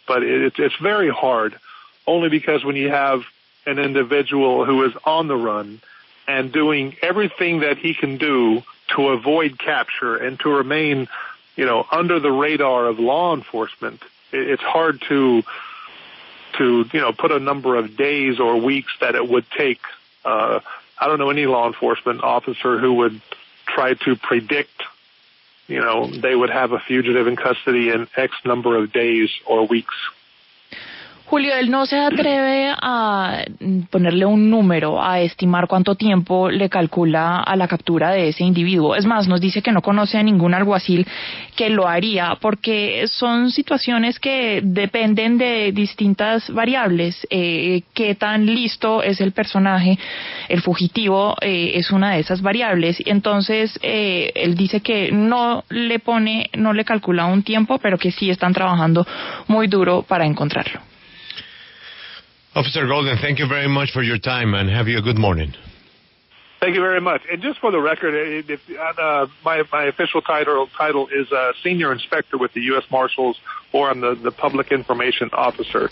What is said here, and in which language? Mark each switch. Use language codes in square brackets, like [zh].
[en] But it's very hard, only because when you have an individual who is on the run and doing everything that he can do to avoid capture and to remain, under the radar of law enforcement, it's hard to put a number of days or weeks that it would take. I don't know any law enforcement officer who would try to predict, they would have a fugitive in custody in X number of days or weeks. [es] Julio, él no se atreve a ponerle un número, a estimar cuánto tiempo le calcula a la captura de ese individuo. Es más, nos dice que no conoce a ningún alguacil que lo haría, porque son situaciones que dependen de distintas variables. Qué tan listo es el personaje, el fugitivo, es una de esas variables. Entonces, él dice que no le calcula un tiempo, pero que sí están trabajando muy duro para encontrarlo. [en] Officer Golden, thank you very much for your time and have you a good morning. Thank you very much. And just for the record, my official title is Senior Inspector with the U.S. Marshals, or I'm the Public Information Officer.